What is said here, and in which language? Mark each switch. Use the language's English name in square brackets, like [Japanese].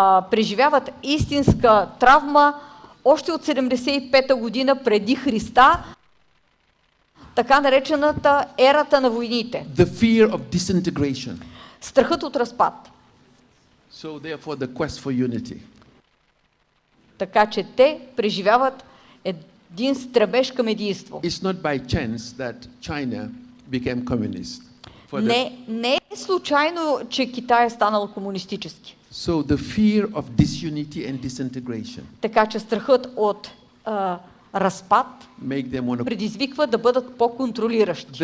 [Bulgarian] преживяват истинска травма още от 75-та година преди Христа, така наречената ерата на войните. [English] The fear of disintegration. [Bulgarian] Страхът от разпад. [English] So therefore the quest for unity. [Bulgarian] Така че те преживяват един стремеж към единство. [English] It's not by chance that China became communist. [Bulgarian] Не е случайно, че Китай е станал комунистически. [English] So the fear of disunity and disintegration. [Bulgarian] Така че страхът от разпад предизвиква да бъдат по-контролиращи.